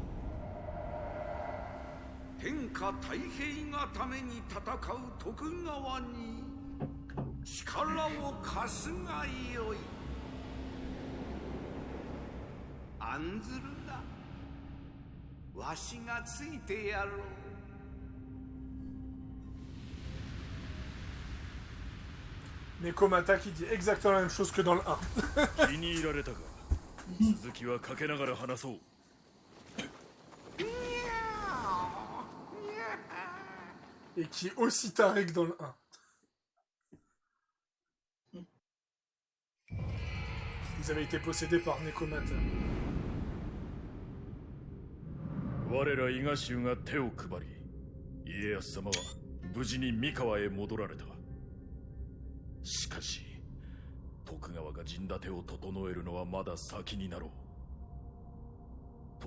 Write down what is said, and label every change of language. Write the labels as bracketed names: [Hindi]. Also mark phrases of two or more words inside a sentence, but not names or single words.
[Japanese] 天下太平がために戦う徳川に力を貸すがよい。案ずるな。わしがついてやろう。 [French] Nekomata qui dit exactement la même chose que dans le 1. [Japanese] 気に入られたか。続きはかけながら話そう。 [French] Et qui est aussi taré que dans le 1. Vous avez été possédé par Nekomata. [Japanese] 我ら伊賀衆が手を配り、家康様は無事に三河へ戻られた。しかし徳川が陣立てを整えるのはまだ先になろう。